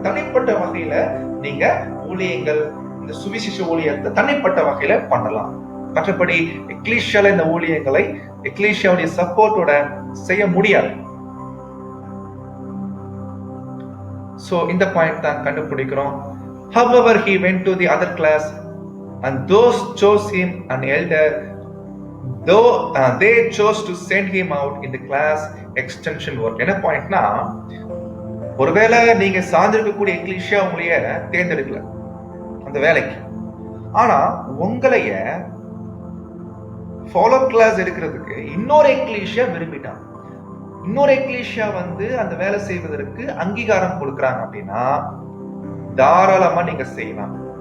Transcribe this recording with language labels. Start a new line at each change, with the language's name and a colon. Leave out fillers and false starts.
Tamil: தனிப்பட்ட வகையில நீங்க ஊழியங்கள், இந்த சுவிசேஷ ஊழியத்தை தனிப்பட்ட வகையில பண்ணலாம். மற்றபடி எக்லீசியால இந்த ஊழியங்களை எக்லீசியாவுடைய சப்போர்ட்டோட செய்ய முடியாது. So இந்த பாயிண்ட் தான் கண்டுபிடிக்கிறோம்.
English: However, he went to the other class and those chose him an elder, though they chose to send him out in the class extension work.
Tamil: என்ன பாயிண்ட்னா, ஒருவேளை நீங்க சார்ந்திருக்கக்கூடிய எக்லீசியா உங்களைய தேர்ந்தெடுக்கல அந்த வேலைக்கு, ஆனா உங்களைய ஃபாலோ கிளாஸ் எடுக்கிறதுக்கு இன்னொரு எக்லீசியா விரும்பிட்டாங்க. இன்னொரு எக்லீசியா அந்த வேலை செய்வதற்கு அங்கீகாரம் கொடுக்கறாங்க அப்படின்னா தாராளமா நீங்க செய்யலாம்.